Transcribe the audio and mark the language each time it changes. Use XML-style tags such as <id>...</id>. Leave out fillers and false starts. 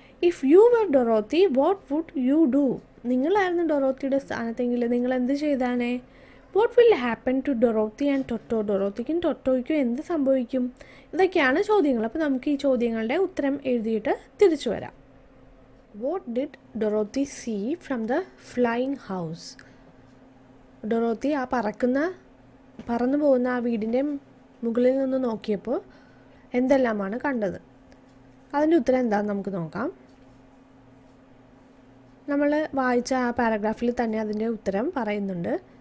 <en>If you were Dorothy what would you do.</en> <ml>നിങ്ങളായിരുന്നു ഡൊറോത്തിയുടെ സ്ഥാനത്തെങ്കിൽ നിങ്ങൾ എന്ത് ചെയ്താനേ?</ml> <en>What will happen to Dorothy and Toto.</en> <ml>ഡൊറോത്തിക്കും ടൊട്ടോയ്ക്കും എന്ത് സംഭവിക്കും? ഇതൊക്കെയാണ് ചോദ്യങ്ങൾ. അപ്പോൾ നമുക്ക് ഈ ചോദ്യങ്ങളുടെ ഉത്തരം എഴുതിയിട്ട് തിരിച്ചു വരാം.</ml> <en>What did Dorothy see from the flying house?</en> <ml>Dorothy ആ പറന്നു പോകുന്ന ആ വീടിൻ്റെ മുകളിൽ നിന്ന് നോക്കിയപ്പോൾ എന്തെല്ലാമാണ് കണ്ടത്? അതിൻ്റെ ഉത്തരം എന്താണെന്ന് നമുക്ക് നോക്കാം. നമ്മൾ വായിച്ച ആ പാരഗ്രാഫിൽ തന്നെ അതിൻ്റെ ഉത്തരം പറയുന്നുണ്ട്.</ml>